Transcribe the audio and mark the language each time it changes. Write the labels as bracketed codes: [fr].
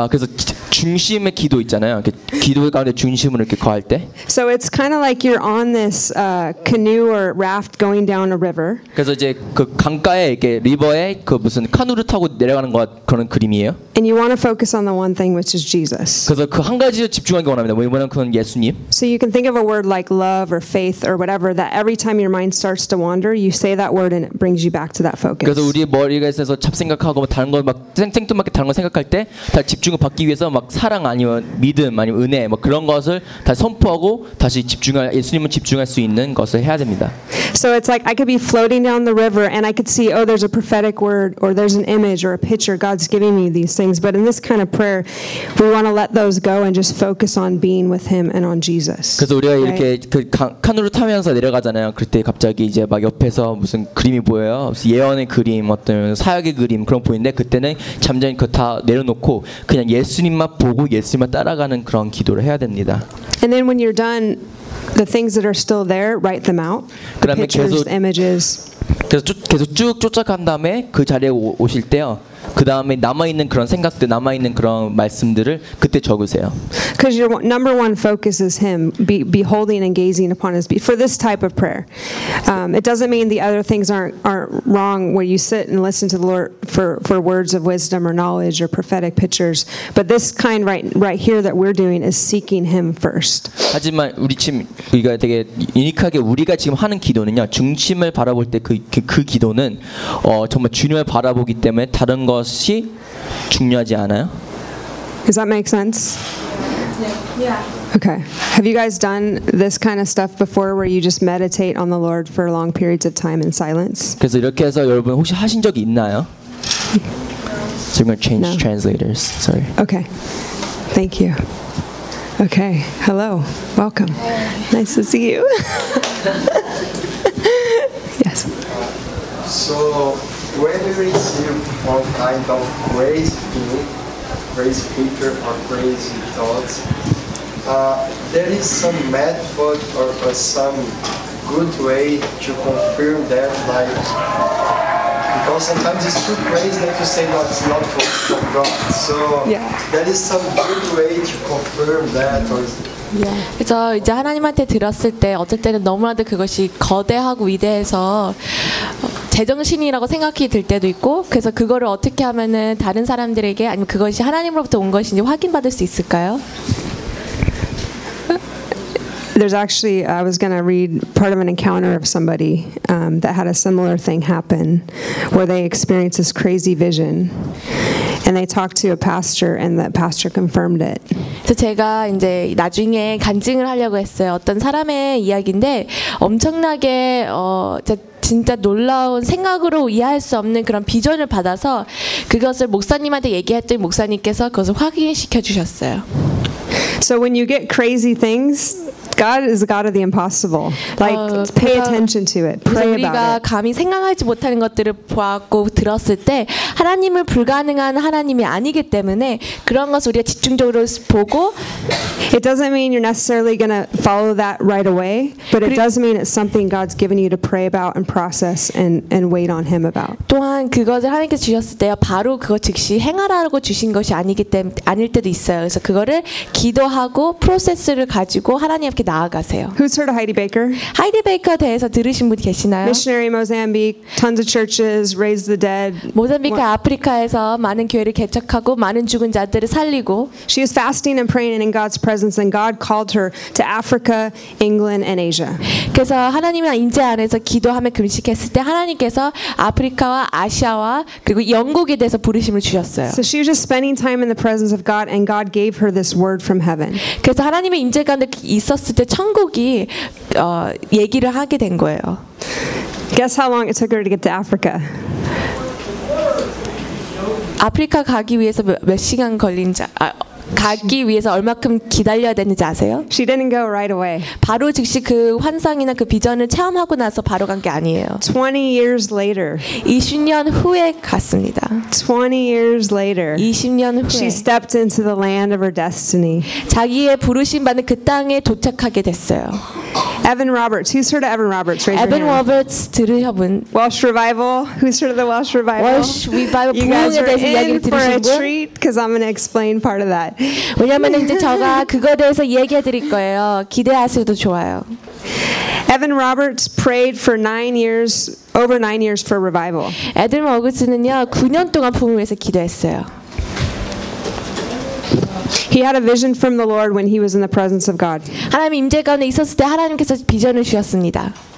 [ko] 그래서 중심의 기도 있잖아요. 기도 가운데 중심을 이렇게 거할 때. [en] So it's kind of like you're on this canoe or raft going down a river. [ko] 그래서 이제 그 강가에 이렇게 리버에 그 무슨 카누를 타고 내려가는 것 그런 그림이에요. [en] And you want to focus on the one thing, which is Jesus. [ko] 그래서 그 한 가지에 집중하기 원합니다. 왜냐면 그건 예수님. [en] So you can think of a word like love or faith or whatever that every time your mind starts to wander, you say that word and it brings you back to that focus. [ko] 그래서 우리 머리가 있어서 잡생각하고 뭐 다른 거 막 생뚱맞게 다른 거 생각할 때 다 집중을 받기 위해서 막 사랑 아니면 믿음 아니면 은혜 뭐 그런 것을 다 선포하고 다시 집중할 예수님을 집중할 수 있는 것을 해야 됩니다. [en] So it's like I could be floating down the river and I could see oh there's a prophetic word or there's an image or a picture God's giving me these things but in this kind of prayer we want to let those go and just focus on being with him and on Jesus. [ko] 그래서 우리가 [en] right? [ko] 이렇게 그 카누로 타면서 내려가잖아요. 그때 갑자기 이제 막 옆에서 무슨 그림이 보여요. 예언의 그림 어떤 사역의 그림 그런 보이는데 그때는 잠잠히 그 다 내려놓고 그냥 예수님만 보고 예수님만 따라가는 그런 기도를 해야 됩니다. [en] And then when you're done the things that are still there write them out. The pictures, images. [ko] 계속 쭉 쫓아간 다음에 그 자리에 오실 때요. 그 다음에 남아 있는 그런 생각들, 남아 있는 그런 말씀들을 그때 적으세요. [en] Because your number one focus is Him, beholding and gazing upon His. For this type of prayer, it doesn't mean the other things aren't wrong. Where you sit and listen to the Lord for words of wisdom or knowledge or prophetic pictures, but this kind right here that we're doing is seeking Him first. [ko] 하지만 우리 지금 우리가 되게 유니크하게 우리가 지금 하는 기도는요, 중심을 바라볼 때 그 기도는 정말 주님을 바라보기 때문에 다른 것이 중요하지 않아요? [en] Does that make sense? Yeah. Okay. Have you guys done this kind of stuff before where you just meditate on the Lord for long periods of time in silence? [ko] 그래서 이렇게 해서 여러분 혹시 하신 적이 있나요? [en] So I'm going to change translators. Sorry. Okay. Thank you. Okay. Hello. Welcome. Hey. Nice to see you. Yes. So whether it's some kind of crazy thing, crazy picture or crazy thoughts, there is some method or some good way to confirm that, like, because sometimes it's too crazy that you say that's not from God. So yeah. There is some good way to confirm that or. Yeah. [ko] 그래서 이제 하나님한테 들었을 때 어쩔 때는 너무나도 그것이 거대하고 위대해서 제정신이라고 생각이 들 때도 있고 그래서 그거를 어떻게 하면은 다른 사람들에게 아니면 그것이 하나님으로부터 온 것인지 확인받을 수 있을까요? [en] There's actually I was going to read part of an encounter of somebody that had a similar thing happen where they experienced this crazy vision. And they talked to a pastor, and that pastor confirmed it. [ko] 그래서 제가 이제 나중에 간증을 하려고 했어요. 어떤 사람의 이야기인데 엄청나게 진짜 놀라운 생각으로 이해할 수 없는 그런 비전을 받아서 그것을 목사님한테 얘기했더니 목사님께서 그것을 확인시켜 주셨어요. [en] So when you get crazy things. God is the God of the impossible. Like, pay attention to it. Pray about it. [ko] 우리가 감히 생각하지 못하는 것들을 보았고 들었을 때 하나님은 불가능한 하나님이 아니기 때문에 그런 것을 우리가 집중적으로 보고 [en] It doesn't mean you're necessarily going to follow that right away, but it does mean it's something God's given you to pray about and process and wait on Him about. [ko] 또한 그것을 하나님께서 주셨을 때 바로 그것 즉시 행하라고 주신 것이 아니기 때문에 아닐 때도 있어요. 그래서 그거를 기도하고 프로세스를 가지고 하나님 [en] Who's heard of Heidi Baker? [ko] Heidi Baker 대해서 들으신 분 계시나요? [en] Missionary Mozambique, tons of churches, raised the dead. [ko] 모잠비크 아프리카에서 많은 교회를 개척하고 많은 죽은 자들을 살리고. [en] She is fasting and praying and in God's presence, and God called her to Africa, England, and Asia. [ko] 그래서 하나님의 임재 안에서 기도하며 금식했을 때 하나님께서 아프리카와 아시아와 그리고 영국에 대해서 부르심을 주셨어요. [en] So she was just spending time in the presence of God, and God gave her this word from heaven. [ko] 그래서 하나님의 임재 가운데 있었을 때 천국이 얘기를 하게 된 거예요. [en] Guess how long it took her to get to Africa? [ko] 아프리카 가기 위해서 몇 시간 걸린지 가기 위해서 얼마큼 기다려야 되는지 아세요? [en] She didn't go right away. [ko] 바로 즉시 그 환상이나 그 비전을 체험하고 나서 바로 간 게 아니에요. [en] 20 years later. [ko] 20년 후에 갔습니다. [en] 20 years later. [ko] 20년 후에. [en] She stepped into the land of her destiny. [ko] 자기의 부르심 받은 그 땅에 도착하게 됐어요. [en] Evan Roberts. Who's heard of Evan Roberts? Raise Evan your hand. [ko] Roberts 들으셨군. [en] Welsh Revival. Who's heard of the Welsh Revival? Welsh Revival. You guys are in [ko] 얘기를 [en] for a treat because I'm going to explain part of that. [ko] 왜냐면 이제 제가 그거에 대해서 얘기해 드릴 거예요. 기대하셔도 좋아요. [en] Evan Roberts prayed for 9 years, over 9 years for revival. [ko] 에드먼 로버츠는요, 9년 동안 부흥을 위해서 기도했어요. [en] He had a vision from the Lord when he was in the presence of God. [ko] 하나님 임재 가운데 있었을 때 하나님께서 비전을 주셨습니다.